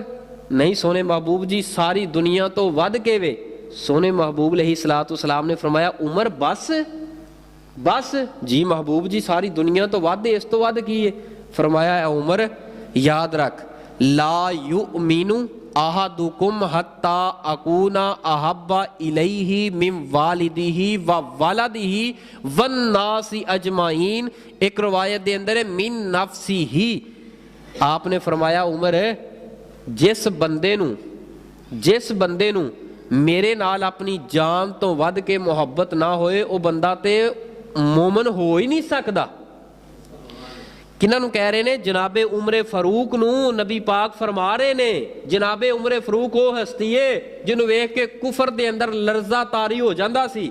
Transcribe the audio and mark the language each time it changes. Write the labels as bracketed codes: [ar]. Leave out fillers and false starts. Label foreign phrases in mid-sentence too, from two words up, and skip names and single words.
[pa] نہیں سوہنے محبوب جی ساری دنیا توں ودھ کے وے. سوہنے محبوب علیہ السلام نے فرمایا عمر بس? بس? جی محبوب جی ساری دنیا توں ودھ ہے، اس توں ودھ کی ہے? فرمایا عمر یاد رکھ [ar] لا يؤمن أحدكم حتى أكون أحب إليه من والده وولده والناس أجمعين. [ur] ایک روایت کے اندر ہے [ar] من نفسه. [pa] آپنے فرمایا عمر جس بندے نوں میرے نال اپنی جان توں ودھ کے محبت نہ ہوئے وہ بندہ تے مومن ہو ہی نہیں سکتا. کنہاں نوں کہہ رہے نے? جنابِ عمرِ فاروق نوں نبی پاک فرما رہے نے، جنابِ عمرِ فاروق وہ ہستی ہے جنہوں ویکھ کے کفر دے اندر لرزہ طاری ہو جاتا سی.